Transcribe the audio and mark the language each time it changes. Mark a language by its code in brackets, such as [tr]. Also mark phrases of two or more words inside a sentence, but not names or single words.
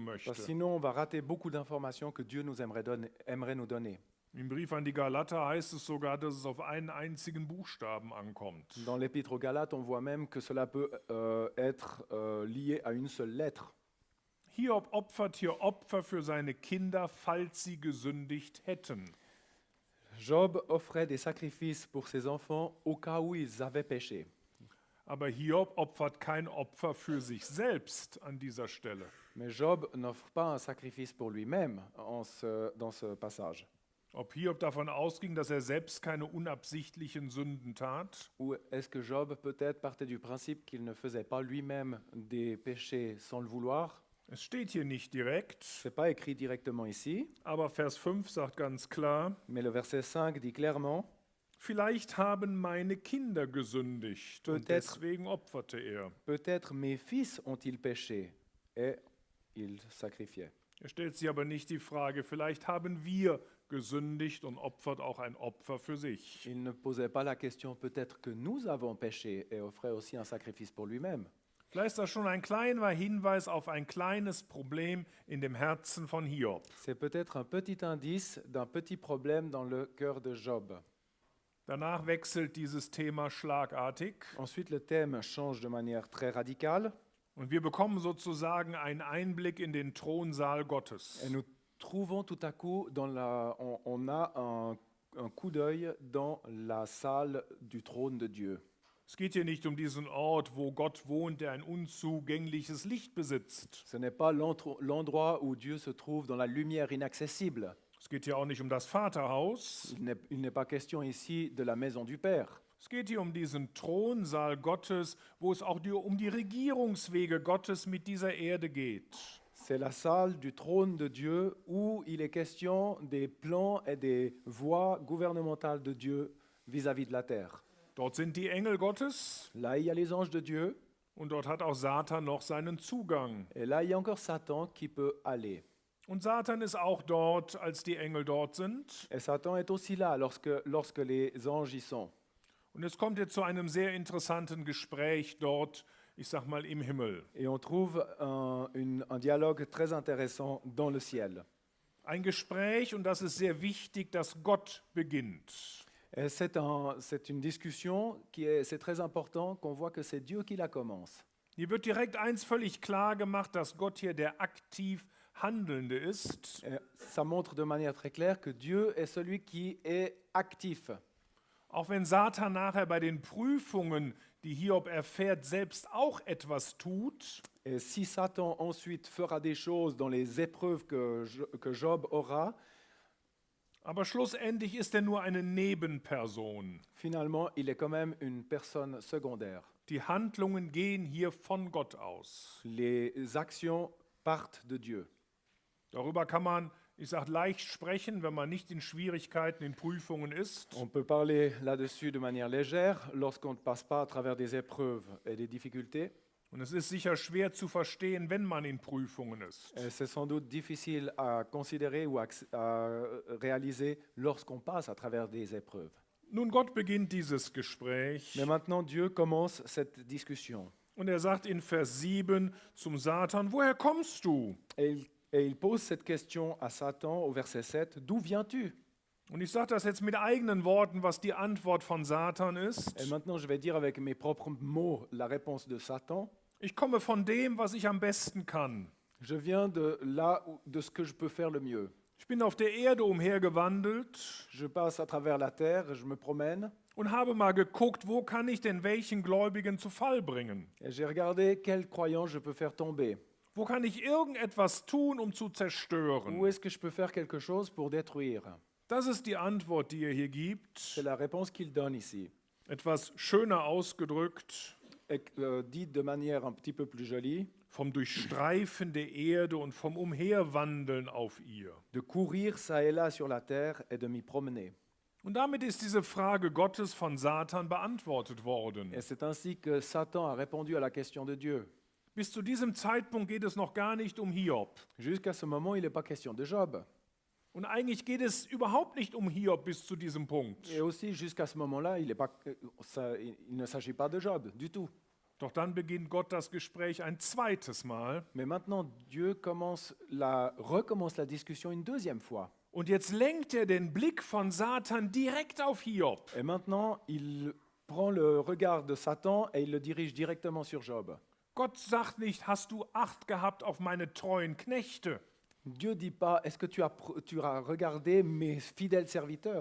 [fr] Parce [de] möchte. [fr] que sinon, on va rater beaucoup d'informations que Dieu aimerait nous donner. [de] Im Brief an die Galater heißt es sogar, dass es auf einen einzigen Buchstaben ankommt. [fr] Dans l'Épître aux Galates, on voit même que cela peut être lié à une seule lettre. [de] Hiob opfert hier Opfer für seine Kinder, falls sie gesündigt hätten. [fr] Job offrait des sacrifices pour ses enfants au cas où ils avaient péché. [de] Aber Hiob opfert kein Opfer für sich selbst an dieser Stelle. [fr] Mais Job n'offre pas un sacrifice pour lui-même dans ce passage. [de] Ob Hiob davon ausging, dass er selbst keine unabsichtlichen Sünden tat? [fr] Ou est-ce que Job peut-être partait du principe qu'il ne faisait pas lui-même des péchés sans le vouloir? [de] Es steht hier nicht direkt, [fr] Ce n'est pas écrit directement ici, [de] aber Vers 5 sagt ganz klar, [fr] mais le verset 5 dit clairement, [de] vielleicht haben meine Kinder gesündigt und [fr] Peut-être. [de] deswegen opferte er. [fr] peut-être mes fils ont-ils péché? Et il sacrifiait. [de] Er stellt sich aber nicht die Frage, vielleicht haben wir gesündigt und opfert auch ein Opfer für sich. [fr] Il ne posait pas la question, peut-être que nous avons péché et offrait aussi un sacrifice pour lui-même. [de] Vielleicht ist das schon ein kleiner Hinweis auf ein kleines Problem in dem Herzen von Hiob. [fr] C'est peut-être un petit indice d'un petit problème dans le cœur de Job. [de] Danach wechselt dieses Thema schlagartig [fr] Ensuite, le thème change de manière très radicale [de] und wir bekommen sozusagen einen Einblick in den Thronsaal Gottes. [fr] et nous trouvons tout à coup, on a un coup d'œil dans la salle du trône de Dieu. [de] Es geht hier nicht um diesen Ort, wo Gott wohnt, der ein unzugängliches Licht besitzt. [fr] Ce n'est pas l'endroit où Dieu se trouve dans la lumière inaccessible. [de] Es geht hier auch nicht um das Vaterhaus. [fr] Il n'est pas question ici de la maison du Père. [de] Es geht hier um diesen Thronsaal Gottes, wo es auch um die Regierungswege Gottes mit dieser Erde geht. [fr] C'est la salle du trône de Dieu où il est question des plans et des voies gouvernementales de Dieu vis-à-vis de la terre. [de] Dort sind die Engel Gottes [fr] Là, il y a les anges de Dieu [de] und dort hat auch Satan noch seinen Zugang. [fr] et là, il y a encore Satan qui peut aller. [de] Und Satan ist auch dort, als die Engel dort sind. [fr] Et Satan est aussi là lorsque les anges y sont. [de] Und es kommt jetzt zu einem sehr interessanten Gespräch dort, ich sag mal im Himmel. [fr] Et on trouve un dialogue très intéressant dans le ciel. [de] Ein Gespräch, und das ist sehr wichtig, dass Gott beginnt. [fr] Et c'est une discussion c'est très important qu'on voit que c'est Dieu qui la commence. [de] Hier wird direkt eins völlig klar gemacht, dass Gott hier der aktiv Handelnde ist. [fr] Et ça montre de manière très claire que Dieu est celui qui est actif. [de] Auch wenn Satan nachher bei den Prüfungen, die Hiob erfährt, selbst auch etwas tut, [fr] Et si Satan ensuite fera des choses dans les épreuves que Job aura, [de] aber schlussendlich ist er nur eine Nebenperson. [fr] finalement, il est quand même une personne secondaire. [de] Die Handlungen gehen hier von Gott aus. [fr] Les actions partent de Dieu. [de] Darüber kann man, ich sage, leicht sprechen, wenn man nicht in Schwierigkeiten, in Prüfungen ist. [fr] On peut parler là-dessus de manière légère lorsqu'on ne passe pas à travers des épreuves et des difficultés. [de] Und es ist sicher schwer zu verstehen, wenn man in Prüfungen ist. [fr] Et c'est sans doute difficile à considérer ou à réaliser lorsqu'on passe à travers des épreuves. [de] Nun, Gott beginnt dieses Gespräch [fr] Mais maintenant, Dieu commence cette discussion. [de] und er sagt in Vers 7 zum Satan, woher kommst du? [fr] Et il pose cette question à Satan au verset 7, d'où viens-tu? [de] Und ich sage das jetzt mit eigenen Worten, was die Antwort von Satan ist. [fr] Et maintenant, je vais dire avec mes propres mots la réponse de Satan. [de] Ich komme von dem, was ich am besten kann. [fr] Je viens de ce que je peux faire le mieux. [de] Ich bin auf der Erde umhergewandelt [fr] Je passe à travers la terre, je me promène, [de] und habe mal geguckt, wo kann ich denn welchen Gläubigen zu Fall bringen? [fr] et j'ai regardé quel croyant je peux faire tomber. [de] Wo kann ich irgendetwas tun, um zu [fr] Où [de] zerstören? [fr] est-ce que je peux faire quelque chose pour détruire? [de] Das ist die Antwort, die er hier gibt. [fr] C'est la réponse qu'il donne ici. [de] Etwas schöner ausgedrückt, [fr] Et, dit de manière un petit peu plus jolie, [de] vom Durchstreifen der Erde und vom Umherwandeln auf ihr. [fr] de courir ça et là sur la terre et de m'y promener. [de] Und damit ist diese Frage Gottes von Satan beantwortet worden. [fr] Et c'est ainsi que Satan a répondu à la question de Dieu. [de] Bis zu diesem Zeitpunkt geht es noch gar nicht um Hiob. [fr] Jusqu'à ce moment, il n'est pas question de Job. [de] Und eigentlich geht es überhaupt nicht um Hiob bis zu diesem Punkt. [fr] Et aussi, jusqu'à ce moment-là, il ne s'agit pas de Job du tout. [de] Doch dann beginnt Gott das Gespräch ein zweites Mal. [fr] Mais maintenant, Dieu recommence la discussion une deuxième fois. [de] Und jetzt lenkt er den Blick von Satan direkt auf Hiob. [fr] Et maintenant, il prend le regard de Satan et il le dirige directement sur Job. [de] Gott sagt nicht, hast du Acht gehabt auf meine treuen Knechte? [fr] Dieu dit pas, est-ce que tu as regardé mes fidèles serviteurs?